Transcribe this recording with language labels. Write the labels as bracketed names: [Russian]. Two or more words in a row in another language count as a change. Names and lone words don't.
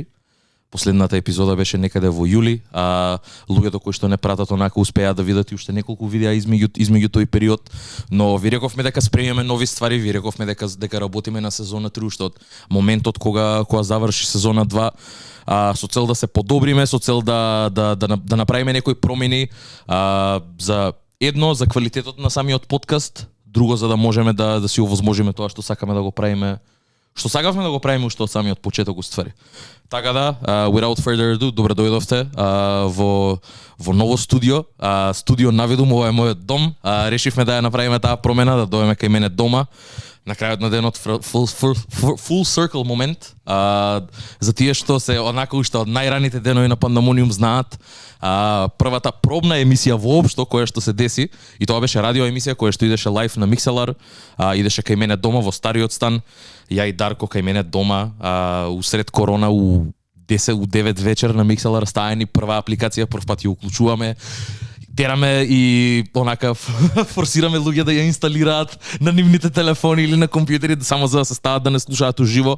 [Macedonian] Последната епизода беше некаде во јули, луѓето кои што не пратат онака успеа да видат и уште неколку видеа измеѓу тој период, но ви рековме дека спремаме нови ствари, ви рековме дека работиме на сезона 3 уште од моментот кога заврши сезона 2, со цел да се подобриме, со цел да направиме некои промени, за квалитетот на самиот подкаст, друго за да можеме да си овозможиме тоа што сакаме да го правиме. Што сакавме да го правиме уште од самиот почеток уствари. Така да, [English] without further ado, [Macedonian] добре дојдовте во ново студио. Студио Навидум, ова е мојот дом. Решивме да ја направиме таа промена, да дојдеме кај мене дома. На крајот на денот [English] full circle [Macedonian] момент. За тие што се онака уште од најраните денови на Пандамониум знаат, првата пробна емисија воопшто која што се деси, и тоа беше радио емисија која што идеше лайв на Микселар, идеше кај мене дома во стариот стан, ја и Дарко кај мене дома, усред корона у 9 вечер на Микселар стаени прва апликација, прв пат ја уклучуваме, тераме и онака форсираме луѓе да ја инсталираат на нивните телефони или на компјутери само за да се стават да не слушаат уживо.